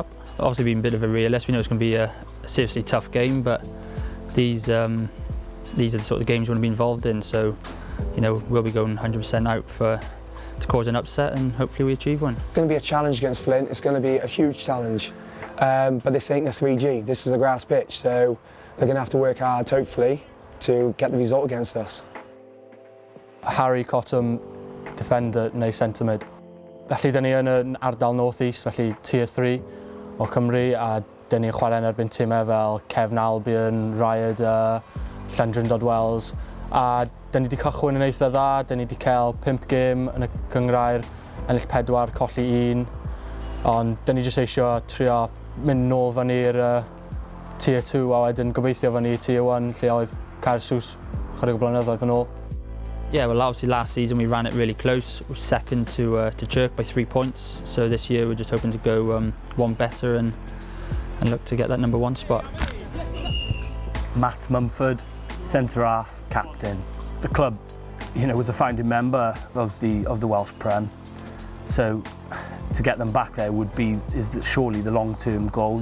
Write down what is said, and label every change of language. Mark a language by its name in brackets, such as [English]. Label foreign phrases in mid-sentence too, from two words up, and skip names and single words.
[English] Obviously being a bit of a realist, we know it's going to be a seriously tough game, but these are the sort of games we want to be involved in, so you know, we'll be going 100% out to cause an upset, and hopefully we achieve one. It's going to be a challenge against Flint. It's going to be a huge challenge, but this ain't a 3G, this is a grass pitch, so they're going to have to work hard, hopefully, to get the result against us. Harry Cottam, defender neu centre mid. [Welsh] Felly, dyn ni yn yr ardal [English] North East, [Welsh] felly Tier 3 o Cymru, a dyn ni'n chwarae yn erbyn timau fel Cefn Albion, Rhagolwg, Llangryndod Wells, a dyn ni wedi cychwyn yn eitha dda, dyn ni wedi cael 5 gêm yn y cyngrair, ennill 4, colli 1, ond dyn ni jyst eisiau trio mynd nôl fan i'r Tier 2 a wedyn gobeithio fan i Tier 1 lle oedd Caersws chydig o blynyddoedd yn ôl. [English] Yeah, well obviously last season we ran it really close. We were second to Chirk by 3 points, so this year we're just hoping to go one better and look to get that number 1 spot. Matt Mumford, centre half, captain. The club, you know, was a founding member of the Welsh Prem, so to get them back there is surely the long-term goal.